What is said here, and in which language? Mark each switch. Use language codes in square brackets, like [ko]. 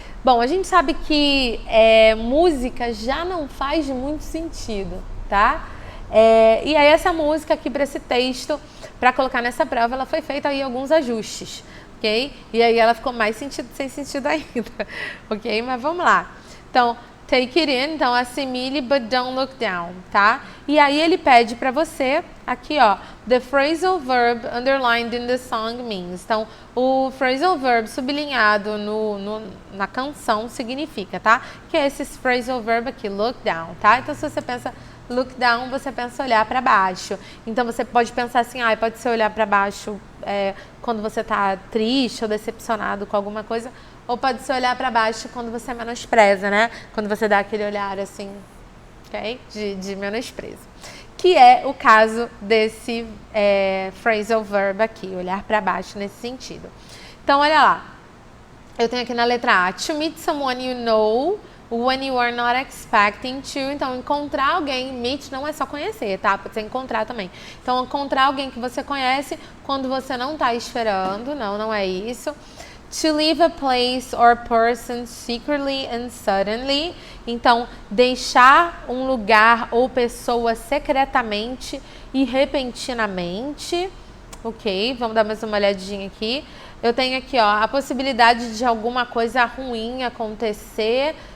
[pt] Bom, a gente sabe que música já não faz muito sentido, tá? E aí essa música aqui para esse texto, para colocar nessa prova, ela foi feita aí alguns ajustes, ok? E aí ela ficou mais sem sentido ainda, ok? Mas vamos lá. Então... [en] Take it in, [pt] então assimile, [en] but don't look down, tá? [pt] E aí ele pede para você, aqui ó, [en] the phrasal verb underlined in the song means. [pt] Então, o phrasal verb sublinhado na canção significa, tá? Que é esse phrasal verb aqui, look down, tá? Então, se você pensa look down, você pensa olhar para baixo. Então, você pode pensar assim, pode ser olhar para baixo quando você tá triste ou decepcionado com alguma coisa, ou pode ser olhar para baixo quando você menospreza, né? Quando você dá aquele olhar assim, ok? De menosprezo. Que é o caso desse phrasal verb aqui, olhar para baixo nesse sentido. Então, olha lá. Eu tenho aqui na letra A, [en] to meet someone you know when you are not expecting to. [pt] Então, encontrar alguém, meet não é só conhecer, tá? Pode ser encontrar também. Então, encontrar alguém que você conhece quando você não está esperando, não é isso. [en] To leave a place or person secretly and suddenly. [pt] Então, deixar um lugar ou pessoa secretamente e repentinamente. Ok, vamos dar mais uma olhadinha aqui. Eu tenho aqui, ó, a possibilidade de alguma coisa ruim acontecer.